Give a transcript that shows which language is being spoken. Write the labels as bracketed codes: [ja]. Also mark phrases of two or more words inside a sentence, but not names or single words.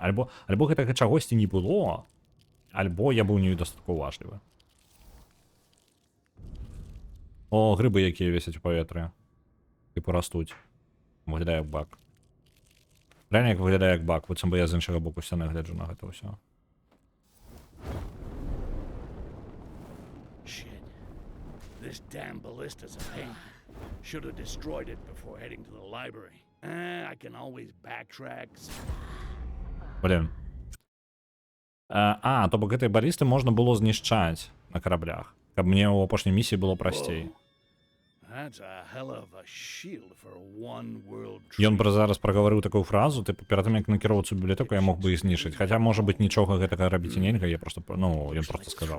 [be] Альбо гэтага чагосьці не было, альбо я быў недастаткова уважлівы. О, грыбы, якія весяць у паветры. Типу растуць. Выглядае як бак. Реально як выглядае як бак, быццам бы я з іншага боку сцяны гляджу на гэта ўсё. [en] Shit. This damn ballista's a pain. Should have destroyed it before heading to the library. I can always backtrack. [be] Блін. То бок гэтай балісты можна было знішчаць на караблях. Каб мне ў апошняй місіі было прасцей. [en] That's a hell of a shield for one world [be] Ён зараз прагаварыў такую фразу, типу, перад тым як накіроўвацца ў бібліятэку, я мог бы іх знішчыць. Хаця, можа быць, нічога гэтага рабіць і нельга, я просто, ён просто сказаў.